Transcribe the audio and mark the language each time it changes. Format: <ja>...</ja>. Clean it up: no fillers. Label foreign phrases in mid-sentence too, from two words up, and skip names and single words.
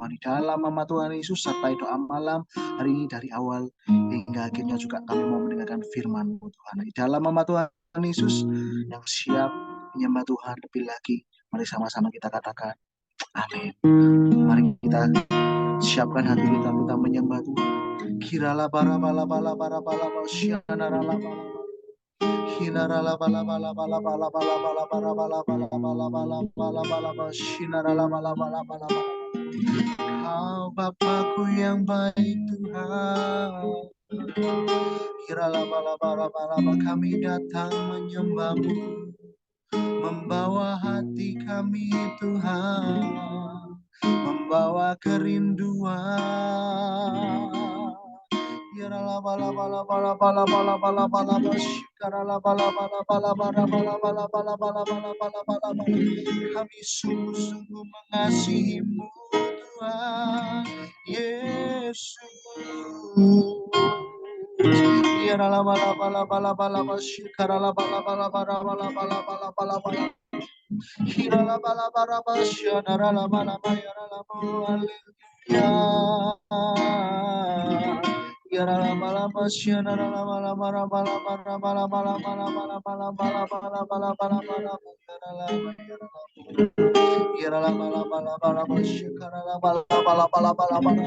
<id>Di dalam nama Tuhan Yesus, sertai doa malam hari ini dari awal hingga akhirnya juga kami mau mendengarkan firman-Mu Tuhan. Di dalam nama Tuhan Yesus yang siap menyembah Tuhan lebih lagi. Mari sama-sama kita katakan amin. Mari kita siapkan hati kita menyembah Tuhan. Kirala para bala bala para bala syana rala bala. Hinarala bala bala bala bala bala bala bala bala bala bala bala bala bala bala shinarala bala bala bala bala. Kau Bapakku yang baik Tuhan. Kirala bala bala bala kami datang menyembah-Mu, membawa hati kami Tuhan, membawa kerinduan. Kirala bala bala bala bala bala bala bala kirala bala bala bala bala bala bala bala bala bala bala bala. Kami sungguh-sungguh mengasihi-Mu Tuhan Yesus. Kirala bala bala bala bala kirala bala bala bala bala bala bala bala bala. Kirala bala bala bala kirala bala bala haleluya. Kirala bala bala kirala bala bala bala bala bala bala bala bala bala bala bala bala bala bala kirala bala bala bala kirala bala bala bala bala bala.</id>